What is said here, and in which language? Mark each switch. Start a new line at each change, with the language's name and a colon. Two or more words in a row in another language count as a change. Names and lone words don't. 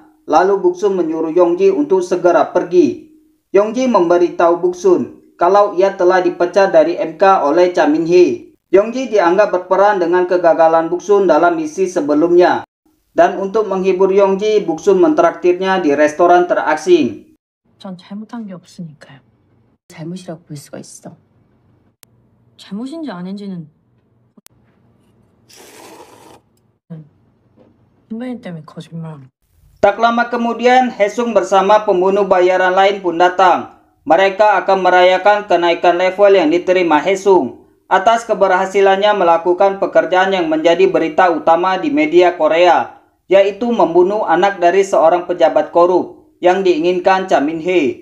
Indonesian: Lalu Buksun menyuruh Yongji untuk segera pergi. Yongji memberitahu Buksun kalau ia telah dipecat dari MK oleh Cha Min-hee. Yongji dianggap berperan dengan kegagalan Buksun dalam misi sebelumnya. Dan untuk menghibur Yongji, Buksun mentraktirnya di restoran terasing.
Korean: 전 잘못한 게 없으니까요. 잘못이라고 볼 수가 있어. 잘못인지 아닌지는 선배님 때문에 거짓말.
Indonesian: Tak lama kemudian, Haesung bersama pembunuh bayaran lain pun datang. Mereka akan merayakan kenaikan level yang diterima Haesung atas keberhasilannya melakukan pekerjaan yang menjadi berita utama di media Korea, yaitu membunuh anak dari seorang pejabat korup yang diinginkan Cha Min-hee.